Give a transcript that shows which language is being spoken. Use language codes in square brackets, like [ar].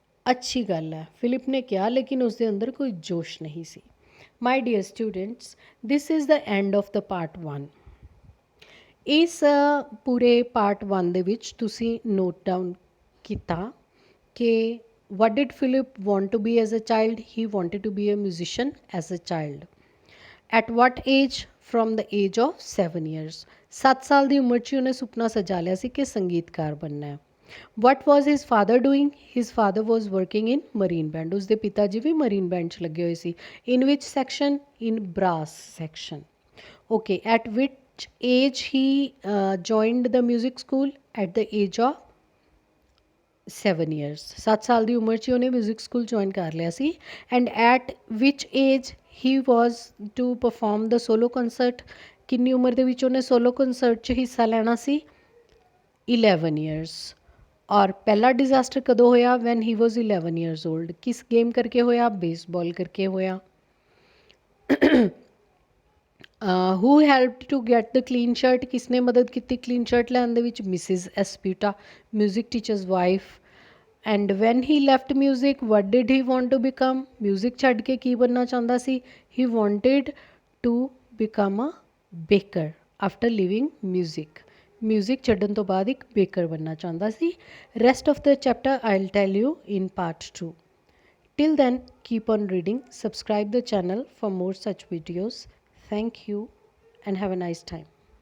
[pa] ਅੱਛੀ ਗੱਲ ਹੈ, ਫਿਲਿਪ ਨੇ ਕਿਹਾ, ਲੇਕਿਨ ਉਸਦੇ ਅੰਦਰ ਕੋਈ ਜੋਸ਼ ਨਹੀਂ ਸੀ। [en] My dear students, this is the end of the part 1। [pa] ਇਸ ਪੂਰੇ ਪਾਰਟ 1 ਦੇ ਵਿੱਚ ਤੁਸੀਂ ਨੋਟ ਡਾਊਨ ਕੀਤਾ ਕਿ [en] what did Philip want to be as a child? He wanted to be a musician as a child. At what age? From the age of 7 years. [pa] 7 ਸਾਲ ਦੀ ਉਮਰ 'ਚ ਉਹਨੇ ਸੁਪਨਾ ਸਜਾ ਲਿਆ ਸੀ ਕਿ ਸੰਗੀਤਕਾਰ ਬਣਨਾ ਹੈ। [en] What was his father doing? His father was working in marine band. [pa] ਉਸਦੇ ਪਿਤਾ ਜੀ ਵੀ marine band 'ਚ ਲੱਗੇ ਹੋਏ ਸੀ। [en] In which section? In brass section. Okay, at which age he joined the music school? At the age of 7 years. [pa] 7 ਸਾਲ ਦੀ ਉਮਰ 'ਚ ਉਹਨੇ ਮਿਊਜ਼ਿਕ ਸਕੂਲ ਜੁਆਇਨ ਕਰ ਲਿਆ ਸੀ। [en] And at which age he was to perform the solo concert. [pa] ਕਿੰਨੀ ਉਮਰ ਦੇ ਵਿੱਚ ਉਹਨੇ ਸੋਲੋ ਕੰਸਰਟ 'ਚ ਹਿੱਸਾ ਲੈਣਾ ਸੀ? [en] 11 years. [pa] ਔਰ ਪਹਿਲਾ ਡਿਜ਼ਾਸਟਰ ਕਦੋਂ ਹੋਇਆ? [en] When he was 11 years old. [pa] ਕਿਸ ਗੇਮ ਕਰਕੇ ਹੋਇਆ? ਬੇਸਬਾਲ ਕਰਕੇ ਹੋਇਆ। [en] Who helped to get the clean shirt? [pa] ਕਿਸਨੇ ਮਦਦ ਕੀਤੀ ਕਲੀਨ ਸ਼ਰਟ ਲੈਣ ਦੇ ਵਿੱਚ? [en] Mrs ਐਸਪੀਟਾ, music teacher's wife. And when he left music what did he want to become? [pa] Music ਛੱਡ ਕੇ ਕੀ ਬਣਨਾ ਚਾਹੁੰਦਾ ਸੀ? [en] He wanted to become a baker after leaving music. [pa] Music ਛੱਡਣ ਤੋਂ ਬਾਅਦ ਇੱਕ ਬੇਕਰ ਬਣਨਾ ਚਾਹੁੰਦਾ ਸੀ। [en] Rest of the chapter I will tell you in part 2. Till then, keep on reading. Subscribe the channel for more such videos. Thank you and have a nice time.